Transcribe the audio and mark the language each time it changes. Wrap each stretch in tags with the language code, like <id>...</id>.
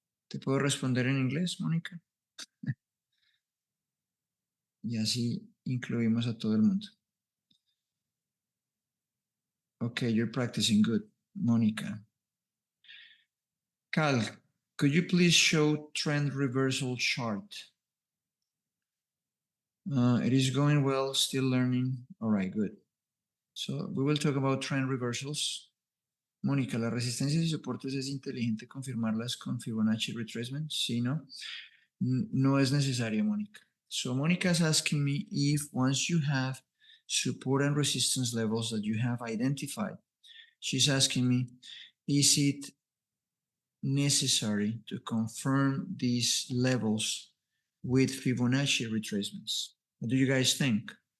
<es>¿Te puedo responder en inglés, Mónica? Y así incluimos a todo el mundo.</es> <en>Okay, you're practicing good, Mónica. Cal, could you please show trend reversal chart? It is going well, still learning. All right, good. So we will talk about trend reversals.</en> <es>Mónica, las resistencias y soportes es inteligente confirmarlas con Fibonacci retracement? Sí, ¿no? No es necesario, Mónica.</es> <en>So Mónica is asking me if once you have support and resistance levels that you have identified, she's asking me, is it necessary to confirm these levels with Fibonacci retracements? What do you guys think?</en>